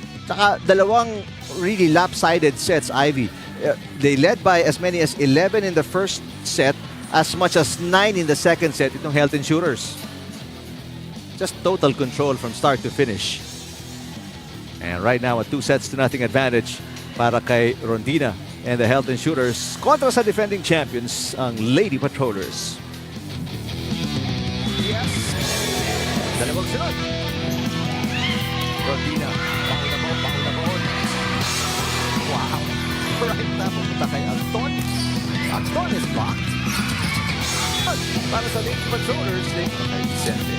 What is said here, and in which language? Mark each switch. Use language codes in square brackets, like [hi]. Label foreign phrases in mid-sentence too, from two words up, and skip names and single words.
[tl] Saka dalawang [en] really lopsided sets, [tl] Ivy. [en] They led by as many as 11 in the first set, as much as 9 in the second set, itong Health Insurers. Just total control from start to finish. And right now, a 2-0 advantage [tl] para kay Rondina [en] and the Health Insurers [tl] kontra sa [en] defending champions, ang Lady Patrollers. Yes! [tl] Dalawang sunod. Rondina, pauna mo. [en] Wow! [tl] Right na, pumunta kay Anton. [en] Anton is blocked. [tl] Para sa Lady Patrollers, [en] they sent it.